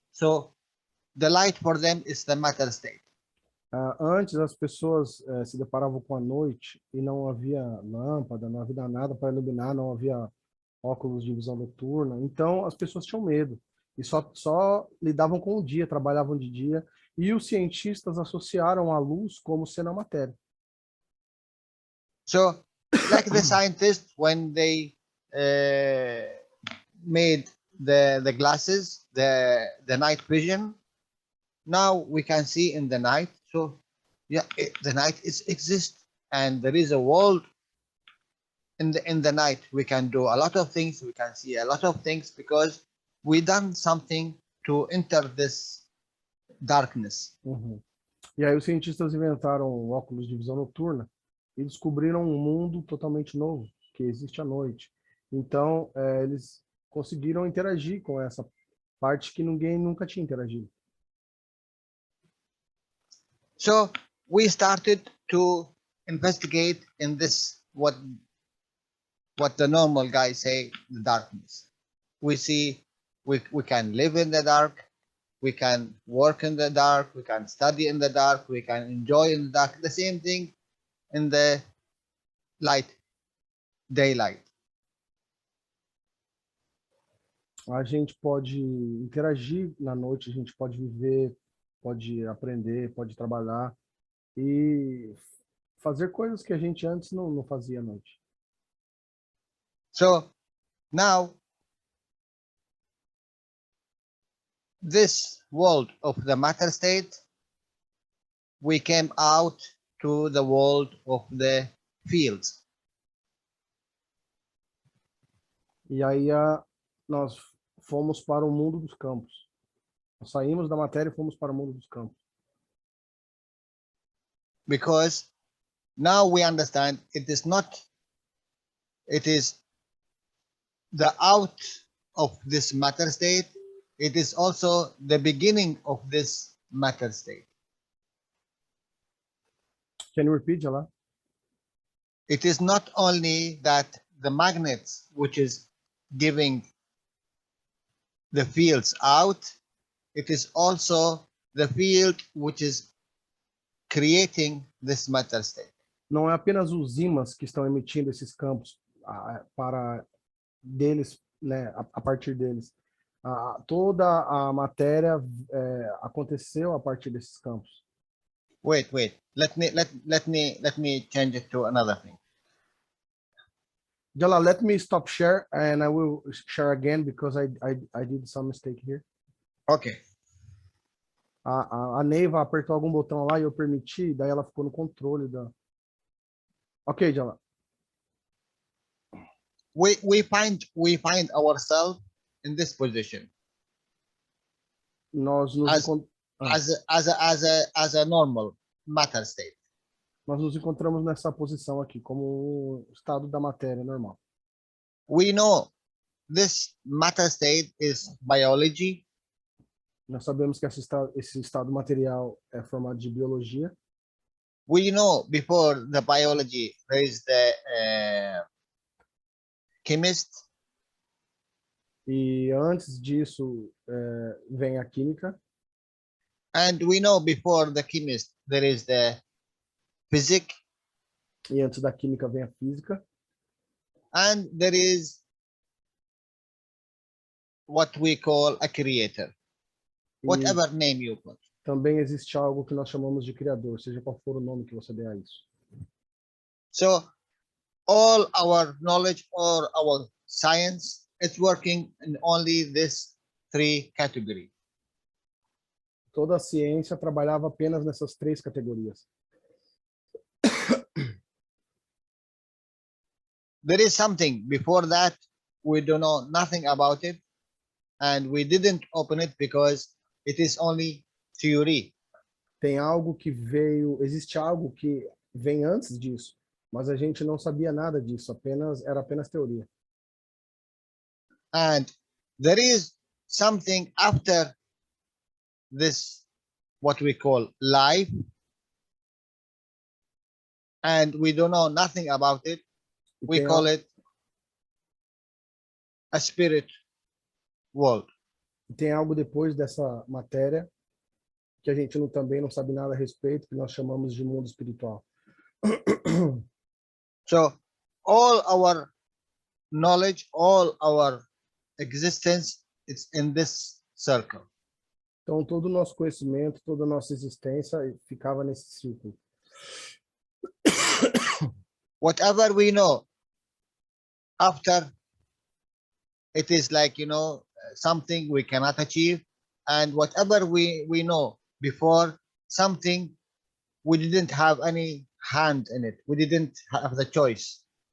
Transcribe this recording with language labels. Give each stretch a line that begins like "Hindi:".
English: So the light for them is the matter state.
Portuguese: Antes as pessoas se deparavam com a noite e não havia lâmpada, não havia nada para iluminar, não havia óculos de visão noturna. Então as pessoas tinham medo e só lidavam com o dia, trabalhavam de dia. E os cientistas associaram a luz como sendo a matéria.
English: So, like the scientists, when they made the glasses, the night vision, now we can see in the night. So, yeah, the night exists, and there is a world in the night. We can do a lot of things. We can see a lot of things because we done something to enter this darkness.
Portuguese: E aí os cientistas inventaram óculos de visão noturna e descobriram um mundo totalmente novo, que existe à noite. Então, eles conseguiram interagir com essa parte que ninguém nunca tinha interagido.
English: So we started to investigate in this what the normal guys say, the darkness. We see we can live in the dark, we can work in the dark, we can study in the dark, we can enjoy in the dark. The same thing in the light, daylight.
Portuguese: A gente pode interagir na noite, a gente pode viver, pode aprender, pode trabalhar e fazer coisas que a gente antes não fazia à noite.
English: So now this world of the matter state, we came out to the world of the fields.
Portuguese: E aí nós fomos para o mundo dos campos. Nós saímos da matéria e fomos para o mundo dos campos.
English: Because now we understand it is the out of this matter state, it is also the beginning of this matter state. Can you repeat, Jalal? It is not only that the magnets which is giving the fields out, it is also the field which is creating this matter state.
Portuguese: Não é apenas os ímãs que estão emitindo esses campos para deles, né, a partir deles. Toda a matéria aconteceu a partir desses campos.
English: Wait. Let me change it to another thing. Jalal, let me stop share and I will share again because I did some mistake here. Okay.
Portuguese: A Neiva apertou algum botão lá e eu permiti, daí ela ficou no controle da...
English: Ok, Jalal. We find ourselves in this position.
Portuguese: Nós nos
English: as a normal matter state.
Portuguese: Nós nos encontramos nessa posição aqui, como o estado da matéria normal.
English: We know this matter state is biology.
Portuguese: Nós sabemos que esse estado material é formado de biologia.
English: We know before the biology, there is the chemist,
Portuguese: E antes disso vem a química.
English: and we know before the chemist, there is the physics,
Portuguese: E antes da química vem a física.
English: and there is what we call a creator,
Portuguese: E
English: whatever name you put.
Portuguese: também existe algo que nós chamamos de criador, seja qual for o nome que você der a isso.
English: So all our knowledge or our science, it's working in only this three categories.
Portuguese: Toda a ciência trabalhava apenas nessas três categorias.
English: There is something before that, we don't know nothing about it, and we didn't open it because it is only theory.
Portuguese: Tem algo que veio, existe algo que vem antes disso, mas a gente não sabia nada disso, era apenas teoria.
English: And there is something after this, what we call life, and we don't know nothing about it.
Portuguese: E
English: We
Portuguese: tem
English: call it a spirit world.
Portuguese: tem algo depois dessa matéria que a gente também não sabe nada a respeito, que nós chamamos de mundo espiritual.
English: So all our knowledge, all our existence, it's in this circle.
Portuguese: Então, todo o nosso conhecimento, toda a nossa existência ficava nesse círculo.
English: Whatever we know after, it is like, you know, something we cannot achieve. And whatever we know before, something we didn't have any hand in it. We didn't have the choice.